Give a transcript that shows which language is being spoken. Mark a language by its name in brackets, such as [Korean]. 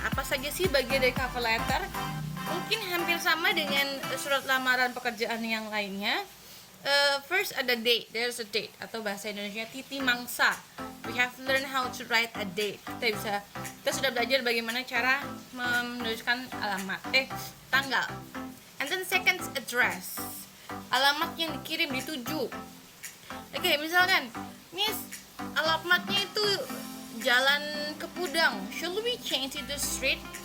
[Indonesian] Apa saja sih bagian dari cover letter? Mungkin hampir sama dengan surat lamaran pekerjaan yang lainnya. First ada date, [English] there's a date, [Indonesian] atau bahasa Indonesia titi mangsa. [English] We have learned how to write a date. [Indonesian] Kita sudah belajar bagaimana cara menuliskan tanggal. [English] And then second, address, [Indonesian] alamat yang dikirim, dituju. Oke, misalkan Miss, alamatnya itu Jalan Kepudang, [English] should we change it to street?